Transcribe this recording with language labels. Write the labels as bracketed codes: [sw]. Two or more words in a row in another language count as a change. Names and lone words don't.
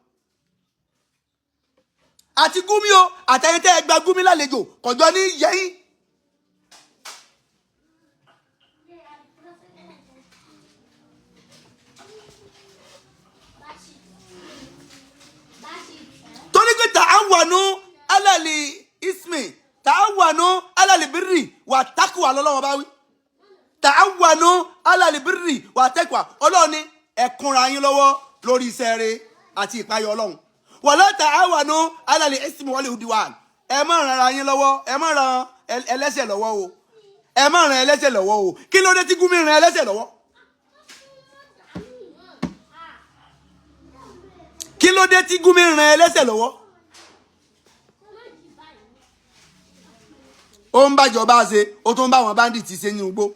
[yo] Àti Gumi o, àtẹ̀yìntẹ́ ẹgbà Gumi lálejò, kọjọ́ ní yẹ yín. Torí pé [ar] تعاونوا على الإثم، تعاونوا على البر والتقوى [yo] lọ́lọ́wọ́ bá wí. [ar] تعاونوا على البر والتقوى. [yo] Ọlọ́run ní ẹ kúnra yín lọ́wọ́ lórí iṣẹ́ rere àti ìpayọ̀ Ọlọ́run. [ar] ولا تعاونوا على الإثم والعدوان. [yo] Ẹ má ràn ara yín lọ́wọ́, ẹ má ràn ẹlẹ́ṣẹ̀ lọ́wọ́ o. Ẹ má ràn ẹlẹ́ṣẹ̀ lọ́wọ́ o. Kí ló dé tí Gumi ràn ẹlẹ́ṣẹ̀ lọ́wọ́? Kí ló dé tí Gumi ràn ẹlẹ́ṣẹ̀ lọ́wọ́? Ó ń bájọba ṣe, ó tún bá wọn bandits ṣe ní ugbó.